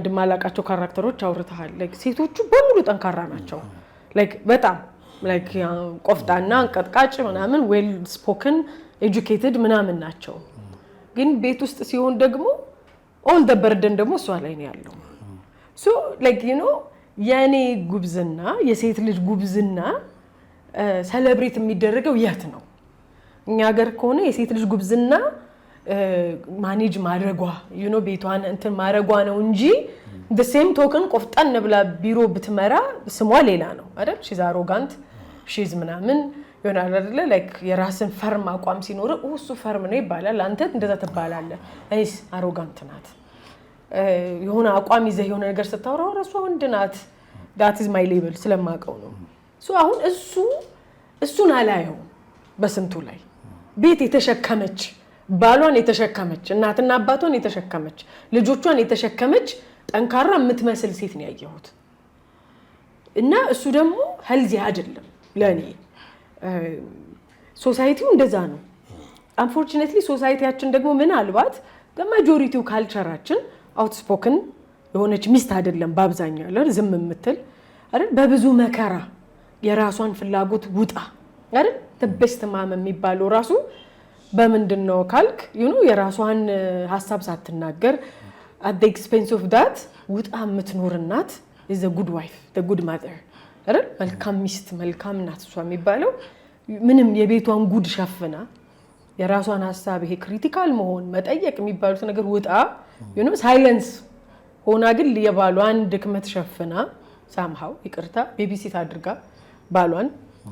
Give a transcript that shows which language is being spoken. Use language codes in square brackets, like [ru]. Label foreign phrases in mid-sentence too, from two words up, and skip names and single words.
[am] ማላቃቸው ካራክተሮች አውርተሃል። ሴቶቹ በሙሉ ጠንካራ ናቸው። በጣም ቆፍጣና አንቀጥቃጭ ምናምን [en] well spoken educated [am] ምናምን ናቸው። ግን ቤት ውስጥ ሲሆን ደግሞ [en] all the burden [am] ደግሞ እሷ ላይ ነው ያለው። የኔ ጉብዝና የሴት ልጅ ጉብዝና ሴሌብሬት የሚደረገው የት ነው? እኛ ሀገር ከሆነ የሴት ልጅ ጉብዝና ማኔጅ ማድረጓ ቤቷን እንትን ማድረጓ ነው እንጂ [en] the same token [am] ቆፍጣን ብላ ቢሮ ብትመራ ስሟ ሌላ ነው አይደል? [en] she's arrogant she's [am] ምናምን ይሆናል አይደል? የራስን ፈርም አቋም ሲኖር እሱ ፈርም ነው ይባላል። አንተ እንደዛ ትባላለህ። እኔስ arrogant ናት የሆነ አቋም ይዘህ የሆነ ነገር ስታወራው ራሷ ወንድ ናት። [en] that is my label [am] ስለማቀው ነው። አሁን እሱን አላየው በስንቱ ላይ ቤት የተሸከመች ባሏን የተሸከመች እናትና አባቷን የተሸከመች ልጆቿን የተሸከመች ጠንካራ የምትመስል ሴት ነው ያየሁት። እና እሱ ደግሞ ሄልዚ አይደለም ለኔ። ሶሳይቲው እንደዛ ነው። አንፎርቹኔትሊ ሶሳይቲያችን ደግሞ ምናልባት በማጆሪቲው ካልቸራችን አውትስፖክን የሆነች ሚስት አይደለም በአብዛኛው አይደል? ዝም የምትል አይደል? በብዙ መከራ የራሷን ፍላጎት ውጣ አይደል? [en] the best mom [am] የሚባለው ራሱ በምንድነው ካልክ የራሷን ሐሳብ ሳትናገር [en] at the expense of that [am] ውጣ የምትኖር እናት [en] is a good wife, the good mother [am] አይደል? መልካም ሚስት መልካም እናት እሷ የሚባለው ምንም የቤቷን ጉድ ሸፍና የራሷን ሐሳብ ይሄ ክሪቲካል መሆን መጠየቅ የሚባሉት ነገር ውጣ ሳይለንስ ሆና ግን የባሏን ድክመት ሸፍና ሳምሃው ይቅርታ ቤቢሲት አድርጋ ባሏን